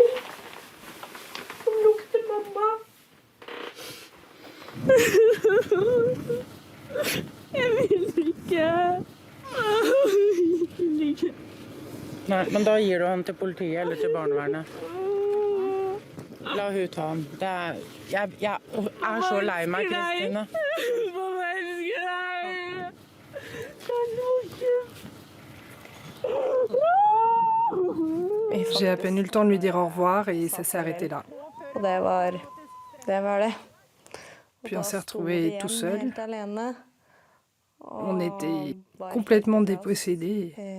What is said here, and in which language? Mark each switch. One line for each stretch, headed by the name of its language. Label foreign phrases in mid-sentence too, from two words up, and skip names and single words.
Norwegian: Som lukter mamma. Jeg vil ikke. Jeg vil ikke. Nei, men da gir du han til politiet eller til barnevernet. La hun ta han. Jeg er så lei meg, Kristine. Mamma elsker deg.
French: J'ai à peine eu le temps de lui dire au revoir et ça s'est arrêté là. Puis on s'est retrouvés tout seuls. On était complètement dépossédés.